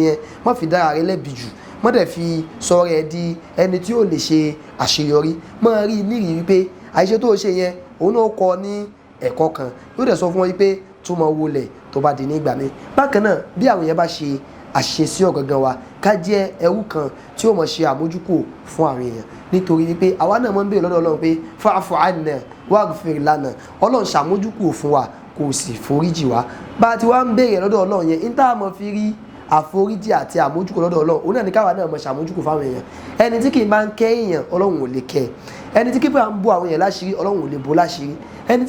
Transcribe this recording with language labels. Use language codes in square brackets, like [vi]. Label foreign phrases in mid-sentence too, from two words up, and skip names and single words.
[yo] yẹn má fi dára rẹ lẹ́bi jù má dẹ̀ fi sọ rẹ̀ di ẹni tí ó lè ṣe àṣeyọrí má rí nírìí wípé àṣìṣe tó ṣe yẹn òun náà kọ́ ní ẹ̀kọ́ kan yóò dẹ̀ sọ fún wọn wípé túmọ̀ wọlé tó bá di nígbà mi bákan náà bí àwọn yẹn bá ṣe àṣìṣe sí ọ̀gangan wa ká jẹ́ ẹrú kan tí ó mọ̀ ṣe àmójúkò fún àwọn èèyàn nítorí wípé àwa náà mọ̀ ń béèrè lọ́dọ̀ ọlọ́run pé [ar] فاعف عنا واغفر لنا [yo] ọlọ́run ṣàmójúkò fún wa kò sì foríjì wá bá a ti wá ń béèrè lọ́dọ̀ ọlọ́run yẹn ní tá a mọ̀ fi rí àforíjì àti àmójúkò lọ́dọ̀ ọlọ́run òun náà ní káwa náà mọ̀ ṣàmójúkò fáwọn èèyàn ẹni tí kì í bá ń kẹ́ èèyàn ọlọ́run ò lè kẹ́ ẹni tí kì í bá ń bọ́ àwọn èèyàn láṣìírí ọlọ́run ò lè bọ́ láṣìírí ẹni tí